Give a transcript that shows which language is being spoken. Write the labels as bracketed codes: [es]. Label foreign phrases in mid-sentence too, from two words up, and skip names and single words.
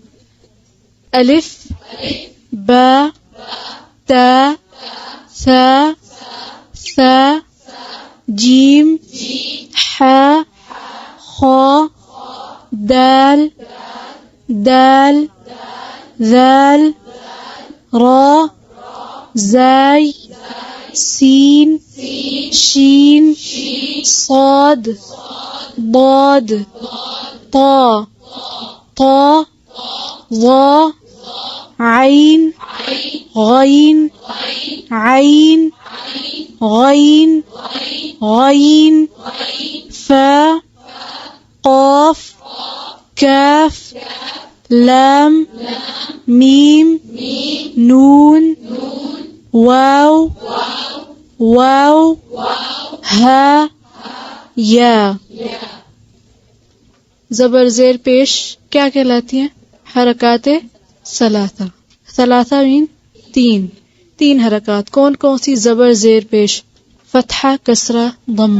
[ar] الف با تا ثا ثا جیم ح خا دال دال ذال را زاي سين شين صاد ضاد طا طا ظا عين غين عين غين غين فا قاف كاف لام ميم نون واو واو ہا یا. [ur] زبر زیر پیش کیا کہلاتی ہیں؟ حرکات ثلاثہ. ثلاثہ مین تین حرکات. کون کون سی؟ زبر زیر پیش فتحہ کسرہ ضمہ.